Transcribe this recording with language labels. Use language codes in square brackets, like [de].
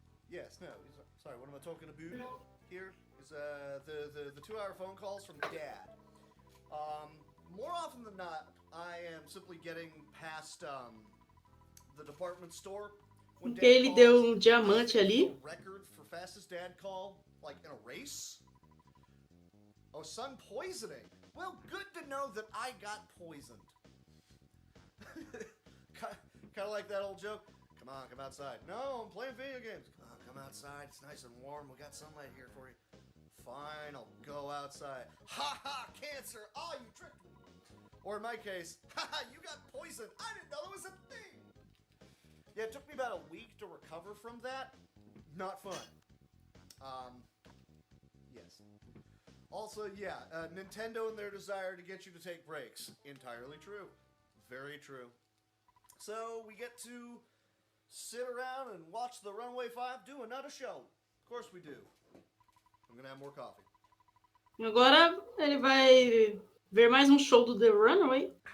[en] Yes, no, sorry, what am I talking about here? Is the 2-hour phone calls from Dad. More often than not, I am simply getting past the department store. [pt] Porque ele deu diamante ali. [en] Record for fastest dad call, like in a race. Oh, sun poisoning. Well, good to know that I got poisoned. Kind of like that old joke. Come on, come outside. No, I'm playing video games. Come on, come outside. It's nice and warm. We got sunlight here for you. Fine, I'll go outside. Ha ha, cancer. Oh, you tricked me. Or in my case, ha ha, you got poisoned. I didn't know it was a thing. Yeah, it took me about a week to recover from that. Not fun. Yes. Also, yeah, Nintendo and their desire to get you to take breaks. Entirely true. Very true. So, we get to sit around and watch the Runway 5 do another show. Of course we do. I'm gonna have more coffee. [pt] Agora ele vai ver mais um show do The Runaway.